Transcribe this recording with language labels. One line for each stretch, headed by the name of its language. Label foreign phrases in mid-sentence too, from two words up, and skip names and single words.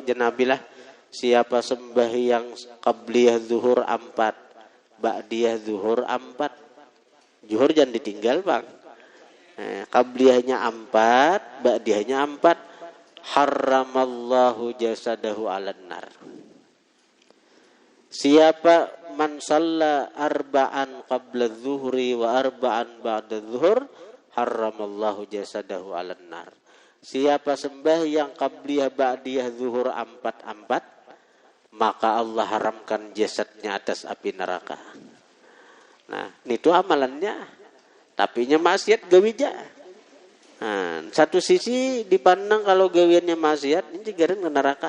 Banjar: Jenabilah siapa sembahyang qabliyah zuhur 4, ba'diyah zuhur 4. Zuhur jangan ditinggal, Bang. Qabliyahnya 4, ba'diyahnya 4.
Arabic: حرم الله جسده على النار. من صلى أربعا قبل الظهر وأربعا بعد الظهر حرم الله جسده على النار.
Banjar: Siapa sembahyang qabliyah ba'diyah zuhur 4, maka Allah haramkan jasadnya atas api neraka. Nah, itu amalannya. Tapi nya maksiat gawija. Nah, satu sisi dipandang kalau gawiannya maksiat ini garing ke neraka.